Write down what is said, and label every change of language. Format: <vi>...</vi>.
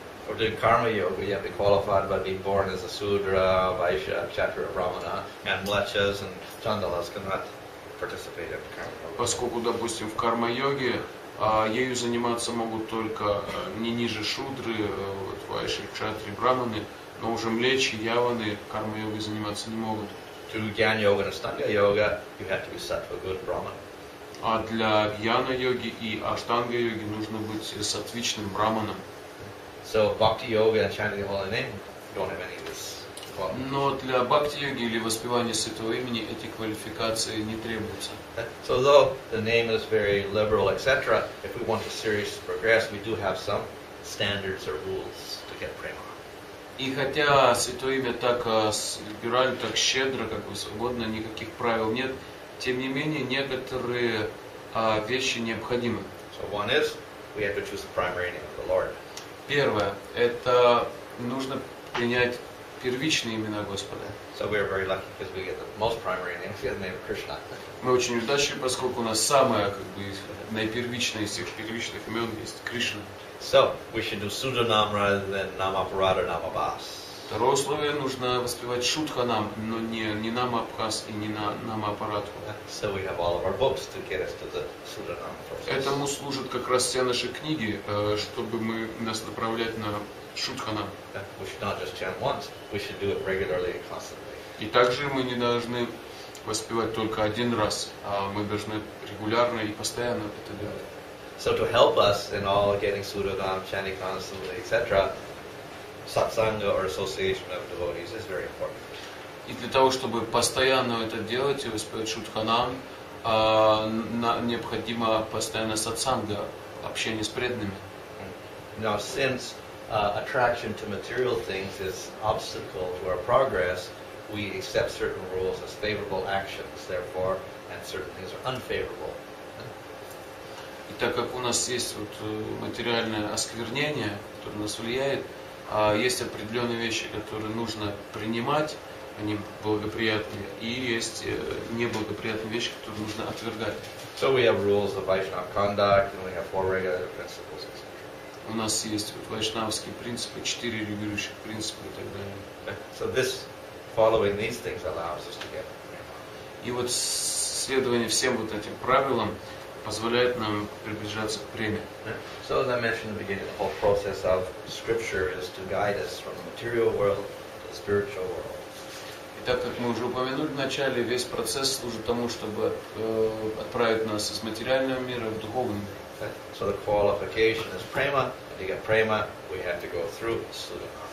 <en>For doing karma yoga, you have to be qualified by being born as a Sudra, Vaishya, Kshatriya, Brahmana, and Mlechas and Chandalas cannot participate in karma yoga.</en> <ru>Поскольку, допустим, в карма-йоге ею заниматься могут только не ниже шудры, вайши, кшатри, браманы, но уже млечи, яваны карма-йогой заниматься не могут.</ru> <en>To do Jnana yoga and Ashtanga yoga, you have to be sattva, good Brahman.</en> <ru>А для гьяна-йоги и аштанга-йоги нужно быть сатвичным браманом.</ru> <en>So bhakti yoga and chanting the holy name don't have any of this.</en> <ru>Но для бхакти-йоги или воспевания святого имени эти квалификации не требуются.</ru> <en>So though the name is very liberal, etc., if we want to seriously progress, we do have some standards or rules to get prema.</en> <ru>И хотя святое имя так либерально, так щедро, как бы свободно, никаких правил нет, тем не менее некоторые вещи необходимы.</ru> <en>So one is, we have to choose the primary name of the Lord.</en> <ru>Первое, это нужно принять первичные имена Господа.</ru> <en>So we are very lucky because we get the most primary name, we get the name of Krishna.</en> <ru>Мы очень удачливы, поскольку у нас самое, как бы, наипервичное из всех первичных имен есть Кришна.</ru> <en>So we should do Sudhanam rather than Namaparada Namabhas.</en> <ru>Второе условие, нужно воспевать Шудханам, но не Намабхас и не Намапаратху.</ru> <en>So we have all of our books to get us to the Sudhanam process.</en> <ru>Этому служат как раз все наши книги, чтобы нас направлять на Шудханам.</ru> <en>We should not just chant once, we should do it regularly and constantly.</en> <ru>И также мы не должны воспевать только один раз, а мы должны регулярно и постоянно это делать.</ru> <en>So to help us in all getting Sudhanam, chanting constantly, etc., satsanga or association of devotees is very important.</en> <ru>И для того, чтобы постоянно это делать и воспевать Шудханам, необходимо постоянно сатсанга, общение с преданными.</ru> <en>Now, since attraction to material things is obstacle to our progress, we accept certain rules as favorable actions, therefore, and certain things are unfavorable.</en> <ru>И так как у нас есть материальное осквернение, которое на нас влияет, есть определенные вещи, которые нужно принимать, они благоприятные, и есть неблагоприятные вещи, которые нужно отвергать.</ru> <en>So we have rules of Vaishnava conduct, and we have 4 regular principles, etc.</en> <ru>У нас есть вайшнавские принципы, 4 регулирующих принципа и так далее.</ru> <en>So this, following these things allows us to get prema.</en> <ru>И вот следование всем вот этим правилам позволяет нам приближаться к преме.</ru> <en>So as I mentioned in the beginning, the whole process of scripture is to guide us from the material world to the spiritual world.</en> <ru>И так как мы уже упомянули в начале, весь процесс служит тому, чтобы отправить нас из материального мира в духовный мир.</ru> <en>So the qualification is prema, and to get prema, we have to go through Sudhanam.</en>